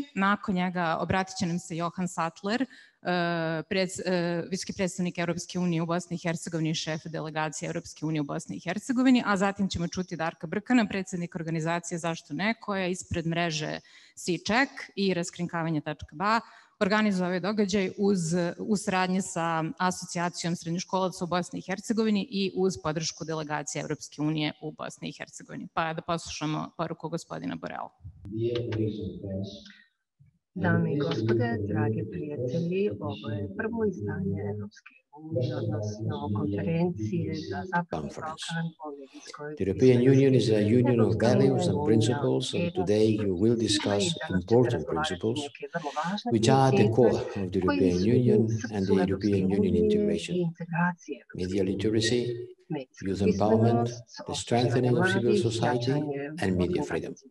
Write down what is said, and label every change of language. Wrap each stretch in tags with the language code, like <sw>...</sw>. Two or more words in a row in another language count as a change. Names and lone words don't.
<bs>Nakon njega obratit će nam se Johann Sattler, visoki predstavnik Evropske unije u Bosni i Hercegovini i šef delegacije Evropske unije u Bosni i Hercegovini, a zatim ćemo čuti Darka Brkana, predsednika organizacije Zašto ne, koja je ispred mreže C-Check i raskrinkavanje.ba organizuje ovaj događaj u saradnji sa asocijacijom srednjoškolaca u Bosni i Hercegovini i uz podršku delegacije Evropske unije u Bosni i Hercegovini. Pa da poslušamo poruku gospodina Borrella. Dame i gospode, dragi prijatelji, ovo je prvo izdanje Evropske unije, odnosno konferencije za Zapadni Balkan o medijskoj.</bs> <en>The European Union is a union of values and principles, and today you will discuss important principles which are the core of the European Union and the European Union integration. Media literacy, youth empowerment, the strengthening of civil society, and media freedom.</en>